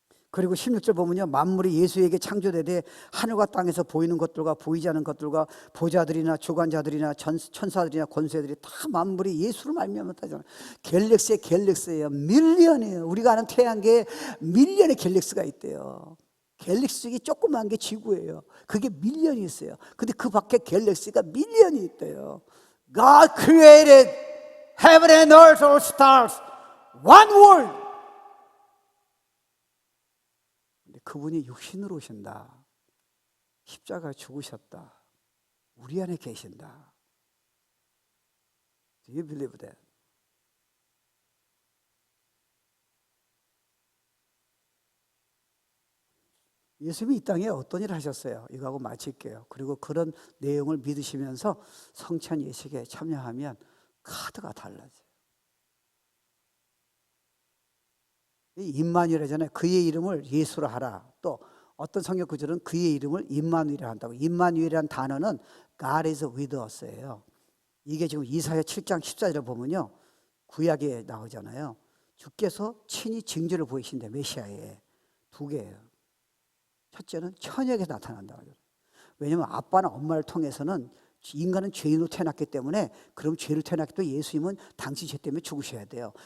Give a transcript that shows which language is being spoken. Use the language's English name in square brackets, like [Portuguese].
[Korean] 그리고 16절 보면요, 만물이 예수에게 창조되되 하늘과 땅에서 보이는 것들과 보이지 않는 것들과 보좌들이나 주관자들이나 천사들이나 권세들이 다 만물이 예수를 말미암았다잖아요. 갤럭시예요. 밀리언이에요. 우리가 아는 태양계에 밀리언의 갤럭시가 있대요. 갤럭시 중에 조그만 게 지구예요. 그게 밀리언이 있어요. 근데 그 밖에 갤럭시가 밀리언이 있대요. [English] God created heaven and earth, all stars, one world. [Korean] 그분이 육신으로 오신다. 십자가 죽으셨다. 우리 안에 계신다. [English] Do you believe that? [Korean] 예수님이 이 땅에 어떤 일을 하셨어요? 이거하고 마칠게요. 그리고 그런 내용을 믿으시면서 성찬 예식에 참여하면 카드가 달라져요. 임마누엘이잖아요. 그의 이름을 예수라 하라. 또 어떤 성경 구절은 그의 이름을 임마누엘이라 한다고. 임마누엘이라는 단어는 [English] God is with us [Korean] 예요. 이게 지금 이사야 7장 14절을 보면요, 구약에 나오잖아요. 주께서 친히 징조를 보이신대. 메시아에 두 개예요. 첫째는 처녀에게 나타난다. 왜냐하면 아빠나 엄마를 통해서는 인간은 죄인으로 태어났기 때문에, 그럼 죄로 태어났기 때문에 예수님은 당신 죄 때문에 죽으셔야 돼요.